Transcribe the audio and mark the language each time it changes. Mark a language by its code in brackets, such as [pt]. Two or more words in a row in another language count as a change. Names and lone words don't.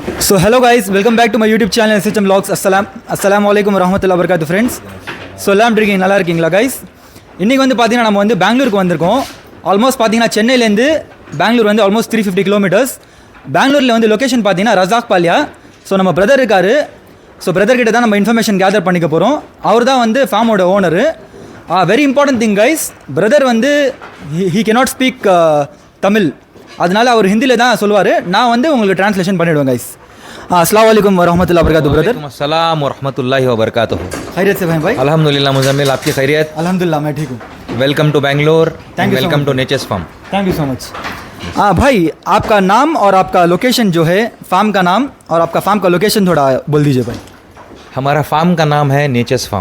[en] So hello guys, welcome back to my YouTube channel SHM Vlogs. [ar] السلام عليكم ورحمة الله وبركاته friends. [ta] So எல்லாம் இருக்கீங்க நல்லா இருக்கீங்களா guys? இன்றைக்கி வந்து பார்த்தீங்கன்னா நம்ம வந்து பெங்களூருக்கு வந்திருக்கோம். ஆல்மோஸ்ட் பார்த்தீங்கன்னா சென்னையிலேருந்து பெங்களூர் வந்து ஆல்மோஸ்ட் 350 கிலோமீட்டர்ஸ். பெங்களூரில் வந்து லொக்கேஷன் பார்த்தீங்கன்னா ரஜாக் பாலியா. ஸோ நம்ம பிரதர் இருக்கார். ஸோ பிரதர் கிட்ட தான் நம்ம [en] information gather [ta] பண்ணிக்க போகிறோம். அவர் தான் வந்து ஃபார்மோட ஓனரு. [en] very important thing guys, [ta] பிரதர் வந்து [en] he cannot speak Tamil, [ta] அதனால அவர் ஹிந்தியில் தான் சொல்லுவார். நான் வந்து உங்களுக்கு ட்ரான்ஸ்லேஷன் பண்ணிவிடுவேன் கைஸ். [ar] السلام عليكم ورحمة الله وبركاته ब्रदर। السلام ورحمة الله وبركاته. [hi] खैरियत से भाई? अल्हम्दुलिल्लाह मुजम्मिल, आपकी खैरियत? अल्हम्दुलिल्लाह मैं ठीक हूँ। [en] Welcome to Bangalore, वेलकम to Nature's Farm. thank you so much. [hi] भाई आपका नाम और आपका लोकेशन जो है, फार्म का नाम और आपका फार्म का लोकेशन थोड़ा बोल दीजिए भाई। हमारा फार्म का नाम है नेचर्स फार्म,